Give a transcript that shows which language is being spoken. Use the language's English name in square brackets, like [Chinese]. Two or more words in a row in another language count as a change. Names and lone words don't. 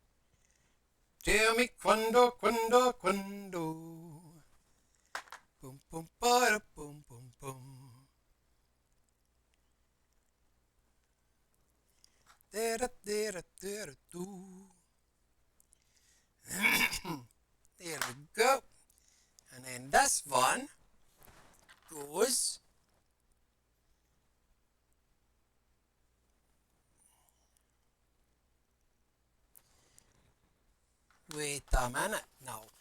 [English] Tell me [Italian] quando, quando, quando. Boom, boom, ba boom, boom, boom. Da da da da da do. [English] There we go. And then this one goes. Wait a minute now.